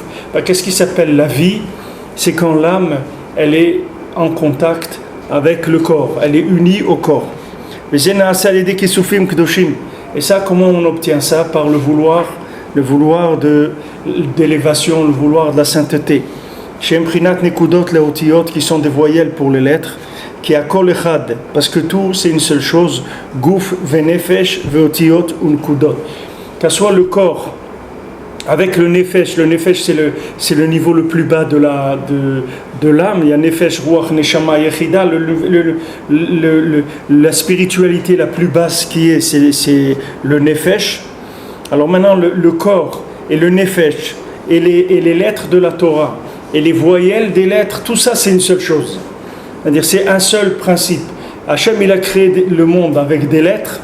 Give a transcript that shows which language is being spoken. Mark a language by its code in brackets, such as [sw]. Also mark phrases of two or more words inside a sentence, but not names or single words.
[fr] Qu'est-ce qui s'appelle la vie? C'est quand l'âme, elle est en contact avec le corps, elle est unie au corps. Et ça, comment on obtient ça? Par le vouloir d'élévation, le vouloir de la sainteté. Qui sont des voyelles pour les lettres, qui a [he] כל אחד, [fr] parce que tout c'est une seule chose, [he] גוף ונפש ואותיות ונקודות. [fr] Qu'à soit le corps avec le nefesh c'est le niveau le plus bas de l'âme. Il y a [he] נפש רוח נשמה יחידה, [fr] la spiritualité la plus basse qui est, c'est le nefesh. Alors maintenant le corps et le nefesh et les lettres de la Torah et les voyelles des lettres, tout ça c'est une seule chose. C'est-à-dire c'est un seul principe. Hachem il a créé le monde avec des lettres.